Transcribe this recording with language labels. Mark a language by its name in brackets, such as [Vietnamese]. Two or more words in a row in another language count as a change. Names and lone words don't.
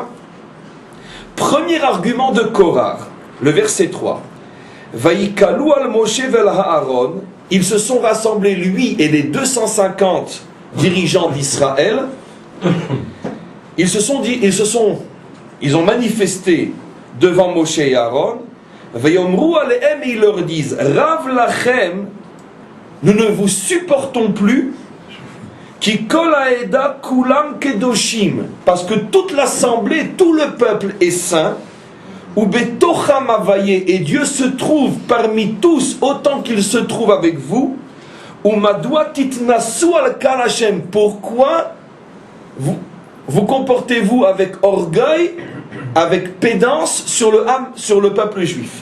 [French] Premier argument de Korach, le verset 3. [Hebrew] ויקהלו על משה ועל אהרן, [French] ils se sont rassemblés, lui et les 250 dirigeants d'Israël. Ils ont manifesté devant Moshe et Aaron. [Hebrew] ויאמרו אליהם, [French] et ils leur disent [Hebrew] רב לכם, [French] nous ne vous supportons plus. [Hebrew] כי כל העדה כולם קדושים, [French] parce que toute l'assemblée, tout le peuple est saint. [Hebrew] ובתוכם ה, [French] et Dieu se trouve parmi tous autant qu'il se trouve avec vous. [Hebrew] ומדוע תתנשאו על קהל ה, [French] pourquoi vous comportez-vous avec orgueil, avec pédance sur le peuple juif?